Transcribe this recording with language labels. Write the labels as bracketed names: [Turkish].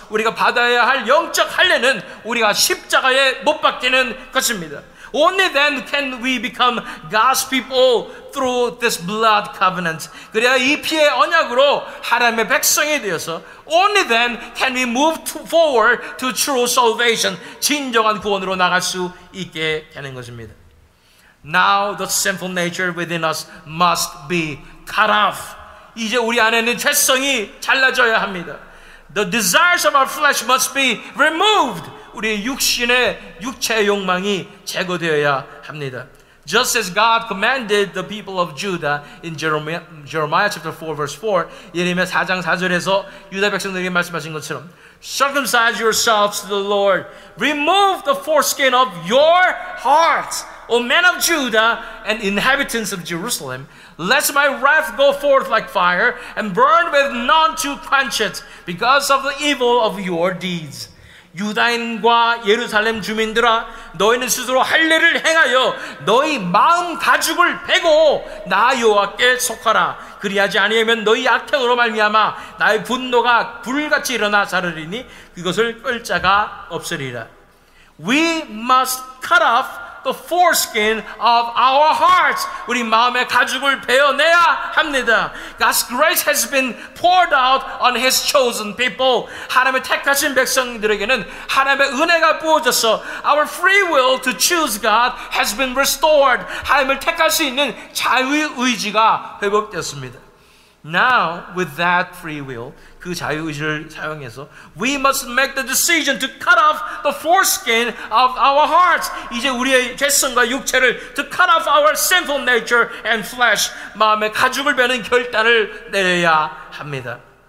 [Korean] 우리가 받아야 할 영적 할례는 우리가 십자가에 못 박히는 것입니다. [English] Only then can we become God's people through this blood covenant. [Korean] 그래야 이 피의 언약으로 하나님의 백성이 되어서 [English] only then can we move forward to true salvation. [Korean] 진정한 구원으로 나갈 수 있게 되는 것입니다. [English] Now the sinful nature within us must be cut off. [Korean] 이제 우리 안에 있는 죄성이 잘라져야 합니다. [English] The desires of our flesh must be removed. [Korean] 우리의 육체의 욕망이 제거되어야 합니다. [English] Just as God commanded the people of Judah in Jeremiah chapter 4 verse 4, [Korean] 예레미야 4장 4절에서 유다 백성들에게 말씀하신 것처럼 [English] Circumcise yourselves to the Lord. Remove the foreskin of your hearts, O men of Judah and inhabitants of Jerusalem, lest my wrath go forth like fire and burn with none to quench it because of the evil of your deeds. [Korean] 유다인과 예루살렘 주민들아, 너희는 스스로 할례를 행하여 너희 마음 가죽을 베고 나 여호와께 속하라. 그리하지 아니하면 너희 악행으로 말미암아 나의 분노가 불같이 일어나 자르리니 그것을 끌 자가 없으리라. [English] We must cut off the foreskin of our hearts. [Korean] 우리 마음의 가죽을 베어내야 합니다. [English] God's grace has been poured out on His chosen people. [Korean] 하나님의 택하신 백성들에게는 하나님의 은혜가 부어져서 [English] our free will to choose God has been restored. [Korean] 하나님을 택할 수 있는 자유의지가 회복되었습니다. [English] Now, with that free will, [Korean] 그 자유의지를 사용해서 [English] we must make the decision to cut off the foreskin of our hearts. [Korean] 이제 우리의 죄성과 육체를 [English] to cut off our sinful nature and flesh. [Korean] 마음의 가죽을 베는 결단을 내려야 합니다.